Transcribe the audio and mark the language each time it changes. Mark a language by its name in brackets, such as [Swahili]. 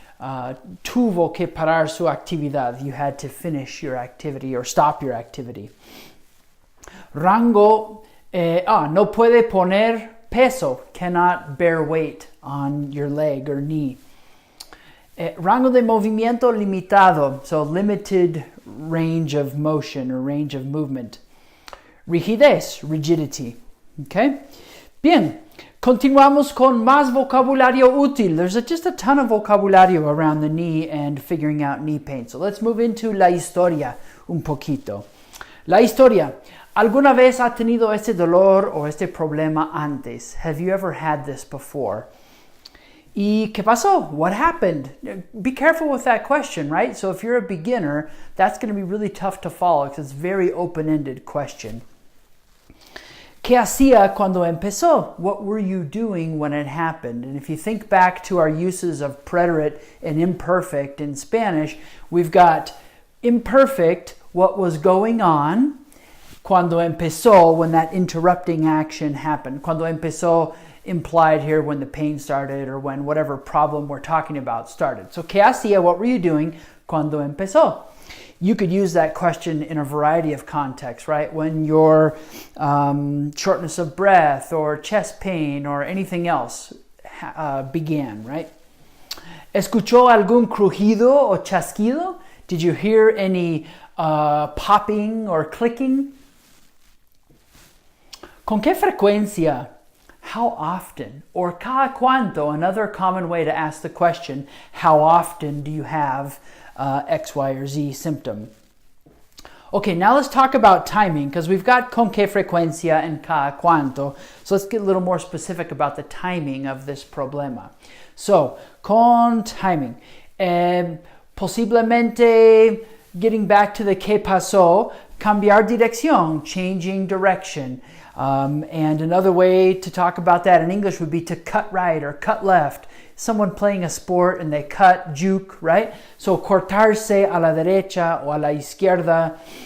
[Spanish] Tuvo que parar su actividad. [English] You had to finish your activity or stop your activity. [Spanish] Rango, no puede poner peso, [English] cannot bear weight on your leg or knee. [Spanish] Rango de movimiento limitado, [English] so limited range of motion or range of movement. Rigidez, rigidity. Okay? Bien. [Spanish] Continuamos con más vocabulario útil. [English] There's just a ton of vocabulario around the knee and figuring out knee pain. So let's move into la historia un poquito. La historia. [Spanish] ¿Alguna vez ha tenido este dolor o este problema antes? [English] Have you ever had this before? [Spanish] ¿Y qué pasó? [English] What happened? Be careful with that question, right? So if you're a beginner, that's going to be really tough to follow because it's a very open-ended question. [Spanish] ¿Qué hacía cuando empezó? [English] What were you doing when it happened? And if you think back to our uses of preterite and imperfect in Spanish, we've got imperfect, what was going on. [Spanish] Cuando empezó, [English] when that interrupting action happened. [Spanish] Cuando empezó [English] implied here when the pain started or when whatever problem we're talking about started. So, [Spanish] ¿qué hacía? [English] What were you doing [Spanish] cuando empezó? [English] You could use that question in a variety of contexts, right? When your shortness of breath or chest pain or anything else began, right? [Spanish] ¿Escuchó algún crujido o chasquido? [English] Did you hear any popping or clicking? [Spanish] ¿Con qué frecuencia? [English] How often? Or [Spanish] cada cuánto, [English] another common way to ask the question, how often do you have X, Y, or Z symptom? Okay, now let's talk about timing, because we've got [Spanish] con qué frecuencia [English] and [Spanish] cada cuánto. [English] So let's get a little more specific about the timing of this problema. So, con timing. Posiblemente, getting back to the [Spanish] qué pasó, cambiar dirección, [English] changing direction. And another way to talk about that in English would be to cut right or cut left. Someone playing a sport and they cut, juke, right? [Spanish] So cortarse a la derecha o a la izquierda.